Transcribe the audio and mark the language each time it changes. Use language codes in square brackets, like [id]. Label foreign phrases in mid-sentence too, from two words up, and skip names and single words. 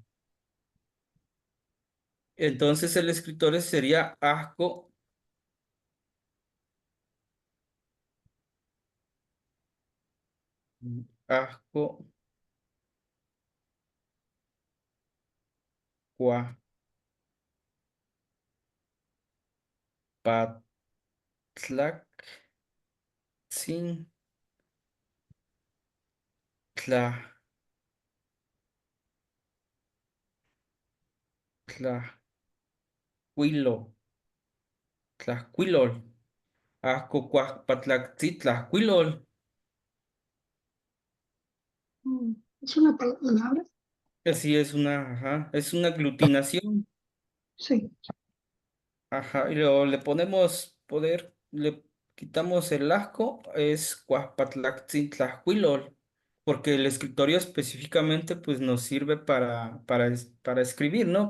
[es] Entonces el escritor sería asco, [nah] asco, cua, patlactzi, tla, tlahuilo, tlahuilol. Asco cuajpatlaktitlahuilol. [es] Es una palabra, Así es ajá, es una aglutinación. sí, Ajá, y luego le ponemos poder, le quitamos el asco, es cuajpatlaktitlahuilol, porque el escritorio específicamente pues nos sirve para escribir, ¿no?